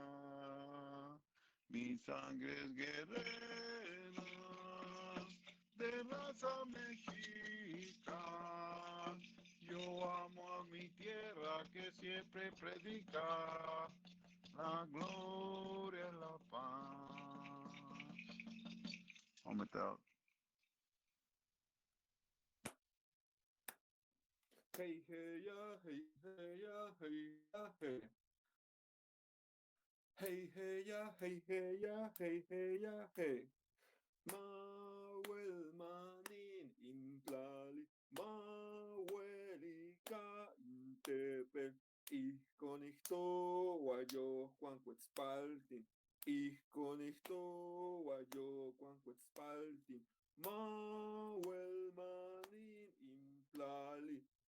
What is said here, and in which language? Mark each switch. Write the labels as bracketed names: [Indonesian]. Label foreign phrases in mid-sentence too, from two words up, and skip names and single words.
[Spanish] Mi sangre es guerrera de raza mexica. Yo amo a mi tierra que siempre predica la gloria y la paz. [English] I'll make that. Hey, hey, ya, hey, hey, ya, hey, ya, hey. Hey, hey, ya, hey, hey, ya, hey, hey, ya, hey. [Nahuatl languages] Mawel manin implali, mawelika intepe, ihkon ihtowa yo Juan Quetzaltin, ihkon ihtowa yo Juan Quetzaltin, mawel manin implali,